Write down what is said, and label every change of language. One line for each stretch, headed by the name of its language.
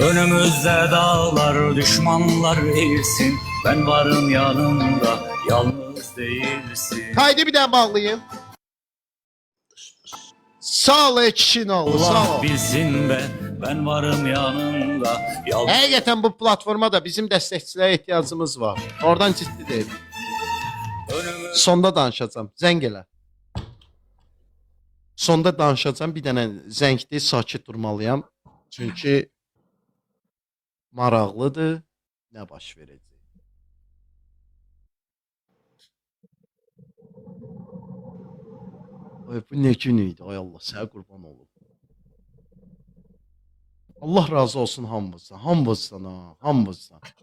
Turkish: Önümüzde dağlar, düşmanlar eğilsin. Ben varım yanında, yalnız değilsin. Haydi bir daha bağlayayım.
Azerbaijani: Sağ ol kişinin oğlu, sağ Allah ol.
Turkish: bilsin ben varım yanında. Yalnız
Azerbaijani: Həqiqətən bu platforma da bizim dəstəkçilərə ehtiyacımız var. Oradan ciddi deyil.
Turkish: önümüzde
Azerbaijani: Sonda danışacağam. Zəng elə. Sonda danışacağam. Bir dənə zəngdir, sakit durmalıyam. Çünki maraqlıdır. Nə baş verəcək? Ay bu nə gün idi? Ay Allah sənə qurban olum. Allah razı olsun hamımızdan. Hamımızdan ha, hamımızdan.